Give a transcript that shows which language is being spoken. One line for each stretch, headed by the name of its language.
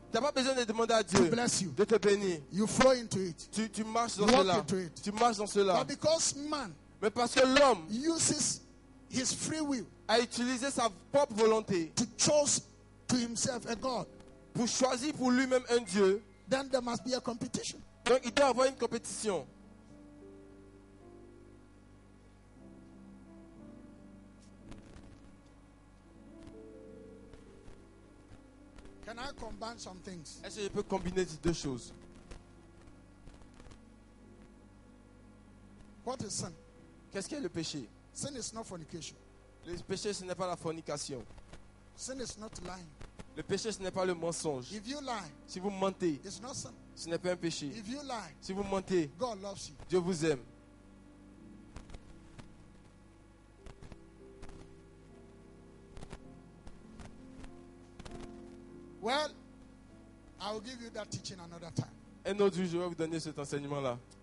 French: Tu n'as pas besoin de demander à
English: to
French: Dieu
English: bless you.
French: de te bénir.
English: You flow into it.
French: Tu marches dans
English: Walk
French: cela.
English: into it.
French: Tu marches dans cela.
English: But because man
French: Mais parce que l'homme
English: uses his free will
French: a utilisé sa propre volonté
English: to choose to himself a God,
French: pour choisir pour lui-même un Dieu,
English: then there must be a competition.
French: donc il doit avoir une compétition.
English: Can I combine some things?
French: Est-ce que je peux combiner ces deux choses?
English: What is sin?
French: Qu'est-ce qu'est le péché?
English: Sin is not fornication.
French: Le péché, ce n'est pas la fornication.
English: Sin is not lying.
French: Le péché, ce n'est pas le mensonge.
English: If you lie,
French: Si vous mentez,
English: it's not sin.
French: ce n'est pas un péché.
English: If you lie,
French: Si vous mentez,
English: God loves you.
French: Dieu vous aime.
English: Well, I will give you that teaching another time.
French: Un autre jour, je vais vous donner cet enseignement-là.